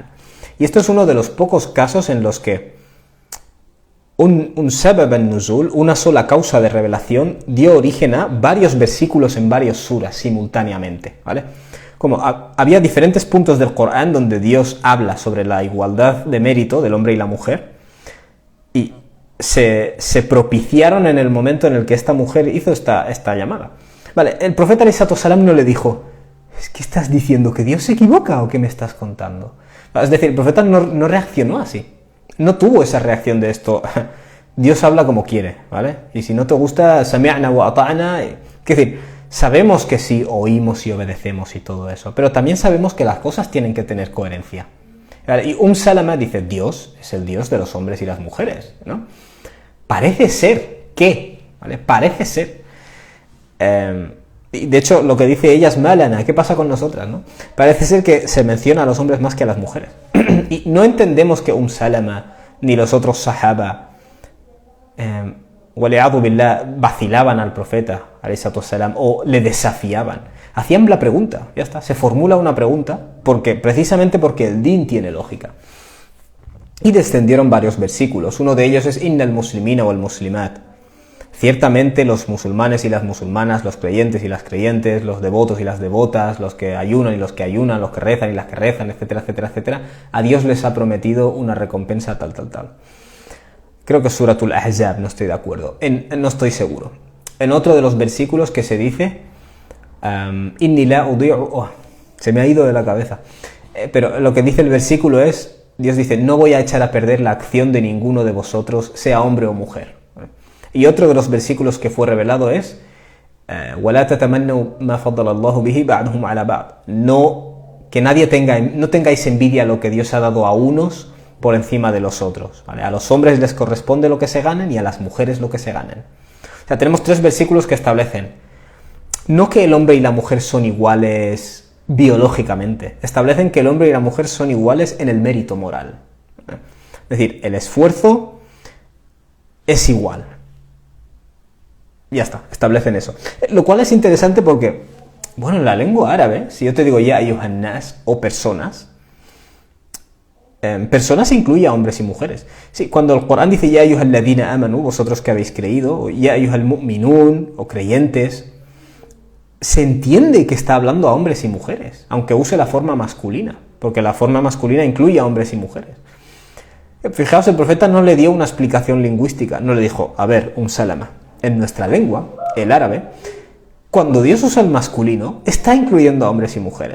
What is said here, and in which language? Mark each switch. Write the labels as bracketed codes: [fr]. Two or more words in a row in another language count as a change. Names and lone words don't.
[es] Y esto es uno de los pocos casos en los que un [ar] سبب النزول, [es] una sola causa de revelación, dio origen a varios versículos en varios suras simultáneamente, ¿vale? Como había diferentes puntos del Corán donde Dios habla sobre la igualdad de mérito del hombre y la mujer, y se propiciaron en el momento en el que esta mujer hizo esta llamada. Vale, el profeta [ar] عليه الصلاة والسلام [es] no le dijo, ¿es que estás diciendo que Dios se equivoca o qué me estás contando? Es decir, el profeta no reaccionó así. No tuvo esa reacción de esto. Dios habla como quiere, ¿vale? Y si no te gusta, [ar] سمعنا وأطعنا. [es] Es decir, sabemos que sí oímos y obedecemos y todo eso, pero también sabemos que las cosas tienen que tener coherencia. Y Salama dice, Dios es el Dios de los hombres y las mujeres, ¿no? Parece ser que, ¿vale? Parece ser. Y de hecho, lo que dice ella es malana. ¿Qué pasa con nosotras, no? Parece ser que se menciona a los hombres más que a las mujeres. Y no entendemos que Salama ni los otros [ar] صحابة والعياذ بالله [es] vacilaban al profeta [ar] عليه الصلاة والسلام, [es] o le desafiaban. Hacían la pregunta, ya está. Se formula una pregunta precisamente porque el din tiene lógica. Y descendieron varios versículos. Uno de ellos es [ar] إن المسلمين والمسلمات. [es] Ciertamente los musulmanes y las musulmanas, los creyentes y las creyentes, los devotos y las devotas, los que ayunan y los que ayunan, los que rezan y las que rezan, etcétera, etcétera, etcétera, a Dios les ha prometido una recompensa tal. Creo que es Suratul Ahzab, no estoy de acuerdo, no estoy seguro. En otro de los versículos que se dice, [ar] إني لا أضيع, [es] se me ha ido de la cabeza, pero lo que dice el versículo es, Dios dice, no voy a echar a perder la acción de ninguno de vosotros, sea hombre o mujer. Y otro de los versículos que fue revelado es [ar] وَلَا تَتَمَنَّوْا مَا فَضَّلَ اللَّهُ بِهِ بَعْضُهُمْ عَلَى بَعْضٍ. [es] No tengáis envidia a lo que Dios ha dado a unos por encima de los otros, ¿vale? A los hombres les corresponde lo que se ganen y a las mujeres lo que se ganen. O sea, tenemos 3 versículos que establecen no que el hombre y la mujer son iguales biológicamente, establecen que el hombre y la mujer son iguales en el mérito moral. Es decir, el esfuerzo es igual. Ya está, establecen eso. Lo cual es interesante porque, bueno, en la lengua árabe, si yo te digo [ar] يا أيها الناس [es] o personas, personas incluye a hombres y mujeres. Sí, cuando el Corán dice [ar] يا أيها الذين آمنوا, [es] vosotros que habéis creído, o [ar] يا أيها المؤمنون, [es] o creyentes, se entiende que está hablando a hombres y mujeres, aunque use la forma masculina, porque la forma masculina incluye a hombres y mujeres. Fijaos, el profeta no le dio una explicación lingüística, no le dijo, a ver, un salama. En nuestra lengua, el árabe, cuando Dios usa el masculino, está incluyendo a hombres y mujeres.